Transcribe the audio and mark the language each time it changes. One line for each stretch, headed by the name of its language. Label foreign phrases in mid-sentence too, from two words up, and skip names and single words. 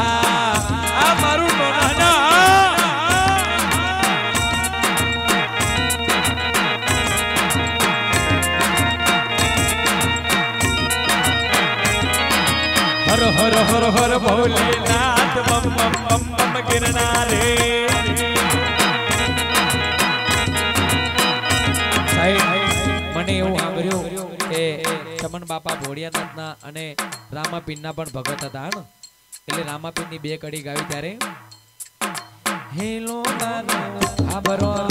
Gujarati: मारू ना हर हर हर हर भोलेनाथ बम बम बम बम गिरनारे. મને એવું સાંભળ્યું કે ચમન બાપા ભોળિયાનાથના અને રામાપીરના પણ ભગત હતા ને, એટલે રામાપીરની બે કડી ગાવી ત્યારે હેલો આબરો